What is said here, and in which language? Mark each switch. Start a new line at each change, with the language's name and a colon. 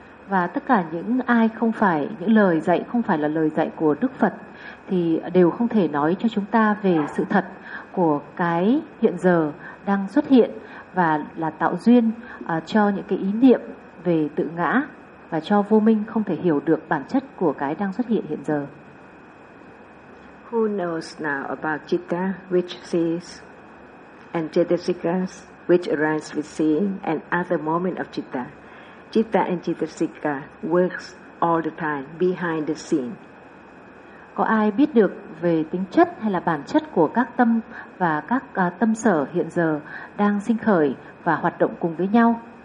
Vietnamese: và tất cả những ai không phải những lời dạy không phải là lời dạy của Đức Phật thì đều không thể nói cho chúng ta về sự thật của cái hiện giờ đang xuất hiện và là tạo duyên cho những cái ý niệm về tự ngã và cho vô minh không thể hiểu được bản chất của cái đang xuất hiện hiện giờ.
English: Who knows now about citta which sees and cetasikas which arise with seeing and other moment of citta? Citta and cetasika works all the time behind the scene.
Vietnamese: Có ai biết được về tính chất hay là bản chất của các tâm và các tâm sở hiện giờ đang sinh khởi và hoạt động cùng với nhau?